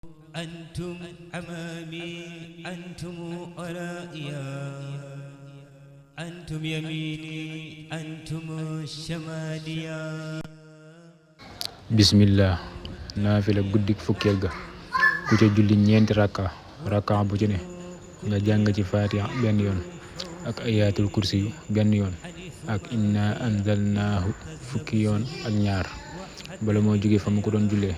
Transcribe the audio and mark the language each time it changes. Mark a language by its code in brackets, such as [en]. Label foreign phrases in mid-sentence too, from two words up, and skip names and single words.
[ar] أنتم أمامي أنتم ورائيا أنتم يميني أنتم شماليا. [wo] bismillah naafila guddik fukkeel ga ku ca julli ñeenti rakka bu ci ne nga jàng ci fatiha benn yoon ak ayatul kursi yu benn yoon ak [ar] إنا أنزلناه [wo] fukki yoon ak ñaar bala moo jóge fa mu ko doon jullee.